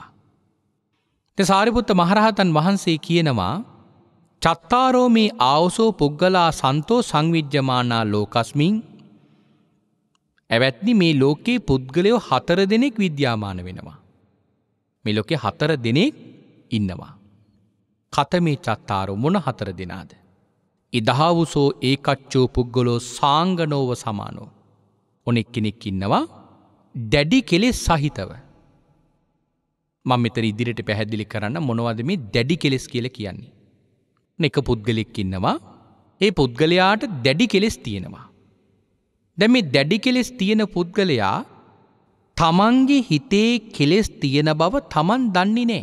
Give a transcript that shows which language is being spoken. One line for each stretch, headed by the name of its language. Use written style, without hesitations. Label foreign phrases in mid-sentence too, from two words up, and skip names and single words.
Sinhala: දැන් සාරිපුත්ත මහරහතන් වහන්සේ කියනවා
Pali: චත්තාරෝ මේ ආවසෝ පුග්ගලා සන්තෝ සංවිජ්ජමානා ලෝකස්මින්
Sinhala: එවත්නි මේ ලෝකේ පුද්ගලයෝ 4 දෙනෙක් විද්‍යාමාන වෙනවා. මේ ලෝකේ 4 දෙනෙක් ඉන්නවා.
Pali: කතමේ චත්තාරෝ
Sinhala: මොන 4 දෙනාද?
Pali: ඉදහවුසෝ ඒකච්චෝ පුද්ගලෝ සාංගනෝව සමානෝ.
Sinhala: ඔනෙක් කෙනෙක් ඉන්නවා දැඩි කෙලෙස් සහිතව. මම මෙතන ඉදිරියට පැහැදිලි කරන්න මොනවද මේ දැඩි කෙලෙස් කියලා කියන්නේ. එක පුද්ගලෙක් ඉන්නවා ඒ පුද්ගලයාට දැඩි කෙලෙස් තියෙනවා. දැන් මේ දැඩි කෙලෙස් තියෙන පුද්ගලයා තමන්ගේ හිතේ කෙලෙස් තියෙන බව තමන් දන්නේ නැහැ.